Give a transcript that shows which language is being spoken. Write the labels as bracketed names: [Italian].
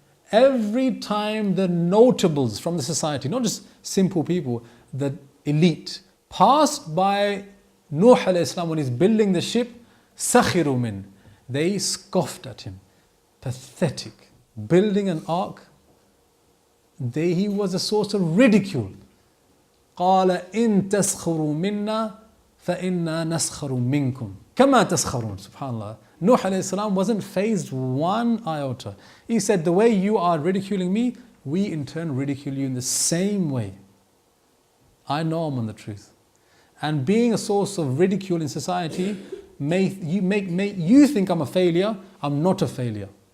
[English] Every time the notables from the society, not just simple people, the elite, passed by Nuh alayhi salam, when he's building the ship, sakhiru min, they scoffed at him. Pathetic. Building an ark, he was a source of ridicule. [Arabic] قال إن تسخروا منا فإنا نسخر منكم كما تسخرون. Subhanallah. [English] Nuh alayhi salam wasn't fazed one iota. He said, the way you are ridiculing me, we in turn ridicule you in the same way. I know I'm on the truth. And being a source of ridicule in society make you think I'm a failure. I'm not a failure.